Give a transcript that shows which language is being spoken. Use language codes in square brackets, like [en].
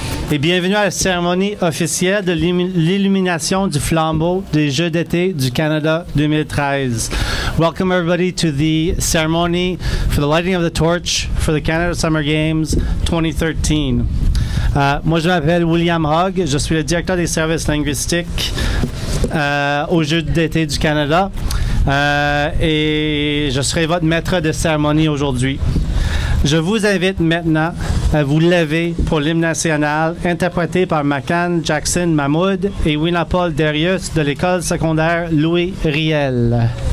[fr] Et bienvenue à la cérémonie officielle de l'illumination du flambeau des Jeux d'été du Canada 2013. [en] Welcome everybody to the ceremony for the lighting of the torch for the Canada Summer Games 2013. [fr] Moi, je m'appelle William Hogg, je suis le directeur des services linguistiques aux Jeux d'été du Canada et je serai votre maître de cérémonie aujourd'hui. Je vous invite maintenant à vous lever pour l'hymne national interprété par Macan Jackson Mahmoud et Winapol Darius de l'école secondaire Louis Riel.